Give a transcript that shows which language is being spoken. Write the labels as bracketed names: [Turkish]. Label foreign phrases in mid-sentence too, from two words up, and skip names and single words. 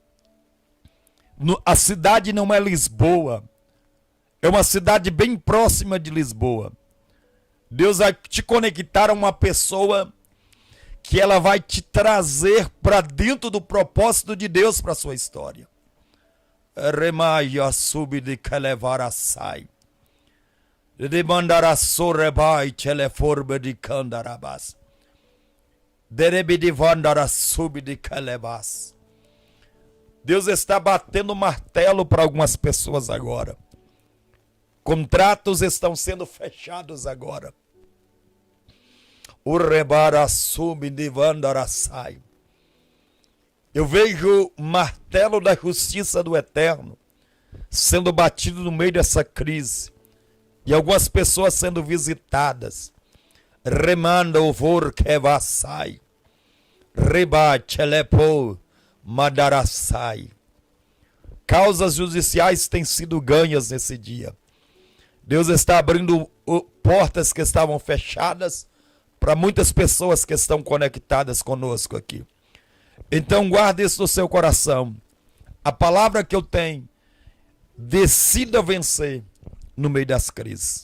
[Portuguese] A cidade não é Lisboa, É uma cidade bem próxima de Lisboa. Deus vai te conectar a uma pessoa que ela vai te trazer para dentro do propósito de Deus para a sua história. Remaia sub de Kalevarasai. De Mandarasorebai teleforbe de Candarabas. Derebi de Vandarasub de Kalebas. Deus está batendo martelo para algumas pessoas agora. Contratos estão sendo fechados agora. O Rebarasub de Vandarasai. Eu vejo o martelo da justiça do Eterno sendo batido no meio dessa crise. E algumas pessoas sendo visitadas. Remanda o vor que vassai. Reba telepo madarassai. Causas judiciais têm sido ganhas nesse dia. Deus está abrindo portas que estavam fechadas para muitas pessoas que estão conectadas conosco aqui. Então guarde isso no seu coração. A palavra que eu tenho, decida vencer no meio das crises.